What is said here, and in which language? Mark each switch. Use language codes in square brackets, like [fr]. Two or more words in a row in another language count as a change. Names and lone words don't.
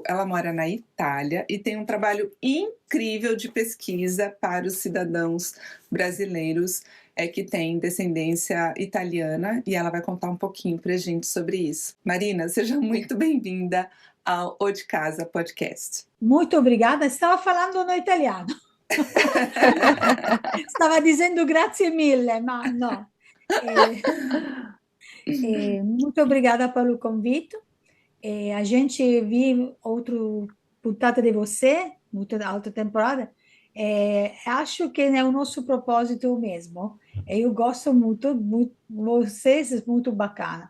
[pt] Ela mora na Itália e tem um trabalho incrível de pesquisa para os cidadãos brasileiros que têm descendência italiana, e ela vai contar um pouquinho pra gente sobre isso. Marina, seja muito bem-vinda ao O de Casa Podcast. Muito obrigada. Estava falando no italiano. [it] Stava dizendo grazie mille, ma no. [pt] Muito obrigada pelo convite. A gente viu outra puntata de você, outra temporada. Acho que é o nosso propósito mesmo. Eu gosto muito, vocês, é muito bacana.